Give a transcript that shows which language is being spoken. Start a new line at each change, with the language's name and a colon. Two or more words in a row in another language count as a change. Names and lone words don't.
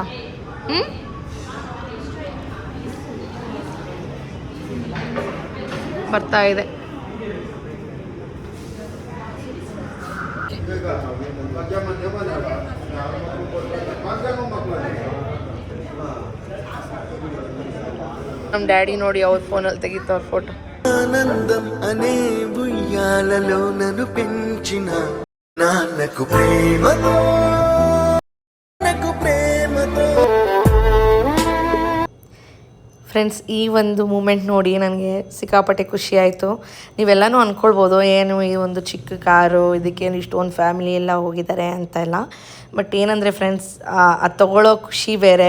Kannada: ಹ್ಞೂ, ಬರ್ತಾ ಇದೆ. ನಮ್ಮ ಡ್ಯಾಡಿ ನೋಡಿ ಅವ್ರ ಫೋನಲ್ಲಿ
Telugu: తెగితో ఫోటో. ఆనందం అనే బుయ్యాలలో నన్ను పెంచిన నాన్నకు ప్రేమతో
Kannada: ಫ್ರೆಂಡ್ಸ್, ಈ ಒಂದು ಮೂಮೆಂಟ್ ನೋಡಿ ನನಗೆ ಸಿಕ್ಕಾಪಟ್ಟೆ ಖುಷಿ ಆಯಿತು. ನೀವೆಲ್ಲನೂ ಅಂದ್ಕೊಳ್ಬೋದು ಏನು ಈ ಒಂದು ಚಿಕ್ಕ ಕಾರು ಇದಕ್ಕೇನು ಇಷ್ಟೊಂದು ಫ್ಯಾಮಿಲಿ ಎಲ್ಲ ಹೋಗಿದ್ದಾರೆ ಅಂತ ಎಲ್ಲ. ಬಟ್ ಏನಂದರೆ ಫ್ರೆಂಡ್ಸ್, ಅದು ತೊಗೊಳ್ಳೋ ಖುಷಿ ಬೇರೆ.